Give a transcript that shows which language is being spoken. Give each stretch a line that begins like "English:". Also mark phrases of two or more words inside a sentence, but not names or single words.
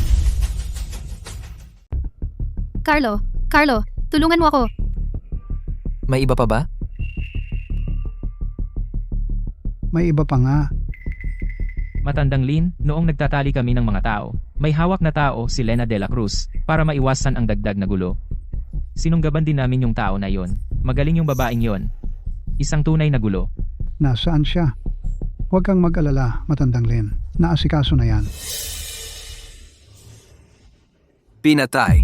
Filipino: Carlo, tulungan mo ako. May iba pa ba? May iba pa nga. Matandang Lin, noong nagtatali kami ng mga tao, may hawak na tao si Lena de la Cruz para maiwasan ang dagdag na gulo. Sinunggaban din namin yung tao na yon. Magaling yung babaeng yon. Isang tunay na gulo. Nasaan siya? Huwag kang mag-alala, Matandang Lin. Naasikaso na yan. Pinatay.